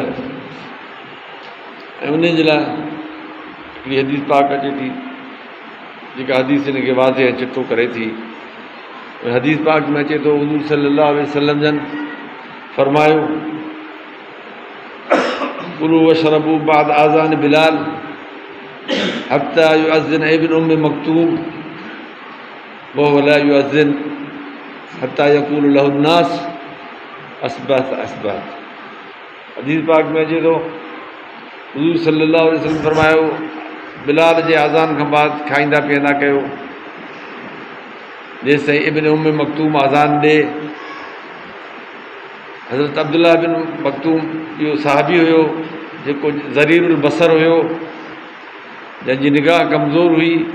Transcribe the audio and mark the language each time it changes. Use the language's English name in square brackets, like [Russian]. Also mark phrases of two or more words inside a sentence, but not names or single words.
[Sindhi] ऐं उन जे लाइ हिकिड़ी हदीस पाक अचे थी, जेका हदीस हिन खे वाज़े ऐं चिटो करे थी। हदीस पाक में अचे थो हुज़ूर [Arabic] صلى الله عليه وسلم [Sindhi] जन फरमायो, [Arabic] كلوا واشربوا بعد أذان بلال حتى يؤذن ابن أم مكتوم وهو لا يؤذن حتى يقول له الناس أصبحت أصبحت. [Sindhi] हदीस पाक में अचे थो हुज़ूर [Arabic] صلى الله عليه وسلم [Sindhi] फरमायो, बिलाल जे आज़ान खां बाद खाईंदा पीअंदा कयो जेसि ताईं इब्न उम्म मक्तूम आज़ान ॾे। हज़रत अब्दुल्लाह बिन मक्तूम इहो सहाबी हुयो जेको [Arabic] ضرير البصر [Sindhi] हुयो, जंहिंजी निगाह कमज़ोर हुई।